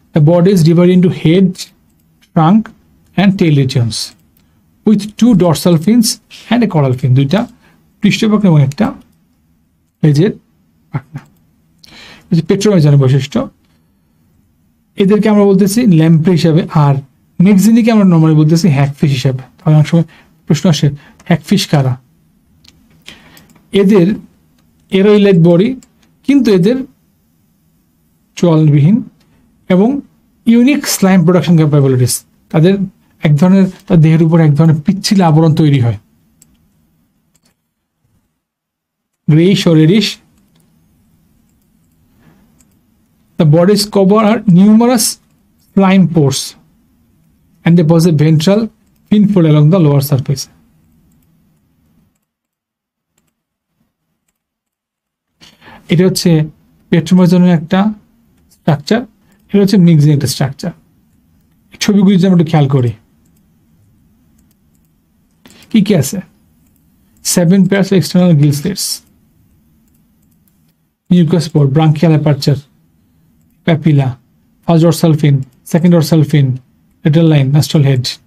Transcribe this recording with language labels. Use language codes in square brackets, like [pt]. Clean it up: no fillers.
[en] The body is divided into head, trunk and tail regions with 2 dorsal fins and a caudal fin. [bn] দুইটা পৃষ্ঠপাখনা এবং একটা লেজের পাখনা। পেট্রোমেজানের বৈশিষ্ট্য, এদেরকে আমরা বলতেছি ল্যাম্প্রে হিসাবে, আর মেক্সিনিকে আমরা নর্মালি বলতেছি হ্যাকফিশ হিসাবে। তাহলে অনেক সময় প্রশ্ন আসে হ্যাকফিশ কারা? এদের এরোইলেট বডি, কিন্তু এদের চোয়ালবিহীন এবং ইউনিক স্লাইম প্রোডাকশন ক্যাপাবিলিটিস, তাদের এক ধরনের, তার দেহের উপর এক ধরনের পিচ্ছিল আবরণ তৈরি হয়, [en] Greyish or reddish. The body's cover are numerous slime pores and they possess ventral fin fold along the lower surface. [bn] এটা হচ্ছে পেট্রোমেজানের একটা স্ট্রাকচার, এটা হচ্ছে মিক্সিং একটা স্ট্রাকচার। ছবিগুলি যদি আমরা একটু খেয়াল করি, কি কি আছে? [en] 7 pairs of external gill slits, mucous pore, branchial aperture, papilla, first dorsal fin, second dorsal fin, lateral line, nostril head.